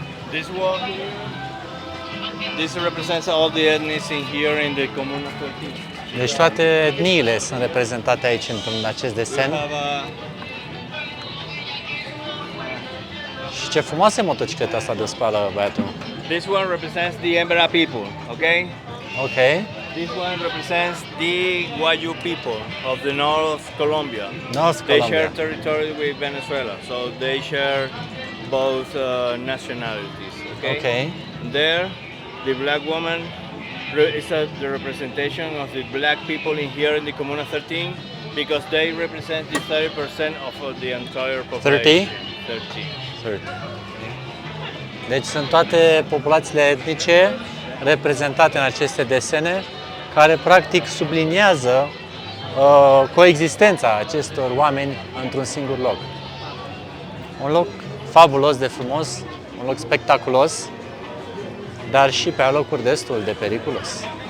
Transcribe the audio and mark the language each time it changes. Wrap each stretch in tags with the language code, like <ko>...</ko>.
<en>This one here, this represents all the ethnies in here in the Comuna 13.</en> <ro>Deci toate etniile sunt reprezentate aici în acest desen. Și ce frumoasă e motocicleta asta de spală, băiatul.</ro> <en>This one represents the Embera people, okay? Ok. This one represents the Guayu people of the North of Colombia. North They Colombia. share territory with Venezuela, so they share both nationalities. Okay. Okay. There, the black woman is the representation of the black people in here in the Comuna 13 because they represent the 30% of the entire population. 30?</en> <ro>Deci sunt toate populațiile etnice reprezentate în aceste desene care practic subliniază coexistența acestor oameni într-un singur loc. Un loc fabulos de frumos, un loc spectaculos, dar și pe alocuri destul de periculos.</ro>